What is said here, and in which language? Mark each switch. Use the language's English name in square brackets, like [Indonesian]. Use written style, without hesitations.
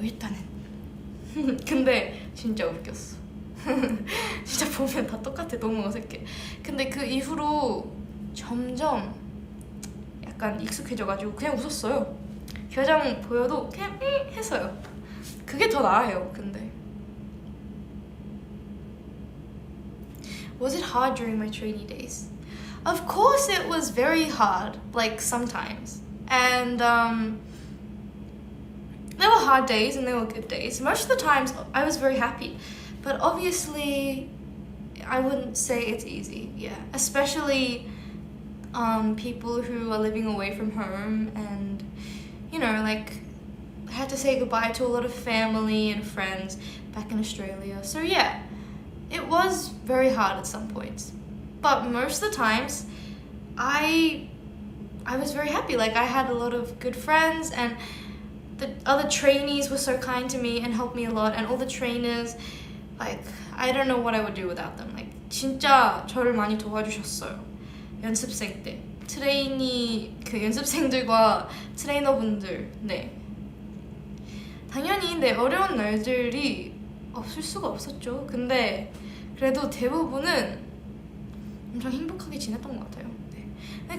[Korean] 일단은. 근데 진짜 웃겼어. 진짜 보면 다 똑같아. 너무 어색해. 근데 그 이후로 점점 약간 익숙해져가지고 그냥 웃었어요. 교정 보여도 그냥 했어요. 그게 더 나아요. [English] 근데 Was it hard during my trainee days? Of course it was very hard, like sometimes. And there were hard days and there were good days. Most of the times I was very happy. But obviously I wouldn't say it's easy. Yeah, especially people who are living away from home and like I had to say goodbye to a lot of family and friends back in Australia. So yeah, it was very hard at some points. But most of the times, I was very happy. Like I had a lot of good friends and the other trainees were so kind to me and helped me a lot. And all the trainers, like I don't know what I would do without them. [Korean] Like 진짜 저를 많이 도와주셨어요. 연습생 때. 그 연습생들과 트레이너분들, 네. 당연히 네, 어려운 날들이 없을 수가 없었죠. 근데 그래도 대부분은 엄청 행복하게 지냈던 것 같아요. 네.